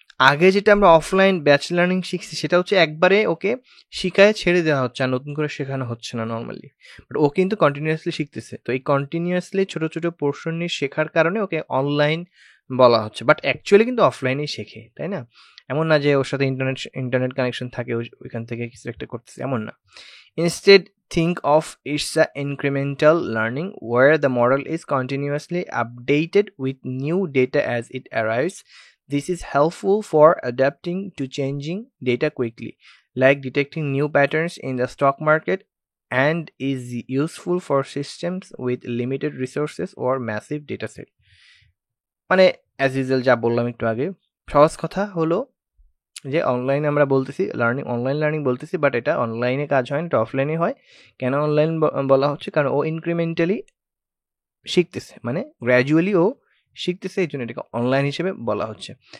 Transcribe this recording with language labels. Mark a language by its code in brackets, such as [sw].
[bn] আগে যেটা আমরা অফলাইন ব্যাচ লার্নিং শিখছি সেটা হচ্ছে একবারে ওকে শিখায় ছেড়ে দেওয়া হচ্ছে, আর নতুন করে শেখানো হচ্ছে না নর্মালি, বাট ও কিন্তু কন্টিনিউয়াসলি শিখতেছে। তো এই কন্টিনিউয়াসলি ছোট ছোট পোর্শন নিয়ে শেখার কারণে ওকে অনলাইন বলা হচ্ছে, বাট অ্যাকচুয়ালি কিন্তু অফলাইনেই শেখে, তাই না? এমন না যে ওর সাথে ইন্টারনেট কানেকশন থাকে ওইখান থেকে কিছু একটা করতেছে, এমন না। [en] Instead think of it's a incremental learning where the model is continuously updated with new data as it arrives. This is helpful for adapting to changing data quickly, like detecting new patterns in the stock market, and is useful for systems with limited resources or massive dataset. [bn] মানে [en] as usual [bn] যা বললাম একটু আগে, সহজ কথা হলো যে online আমরা বলতেছি অনলাইন লার্নিং বলতেছি, বাট এটা অনলাইনে কাজ হয় না, এটা অফলাইনে হয়। কেন অনলাইন বলা হচ্ছে, কারণ ও ইনক্রিমেন্টালি শিখতেছে, মানে গ্র্যাজুয়ালি ও শিখতেছে, এই জন্য এটাকে অনলাইন হিসেবে বলা হচ্ছে।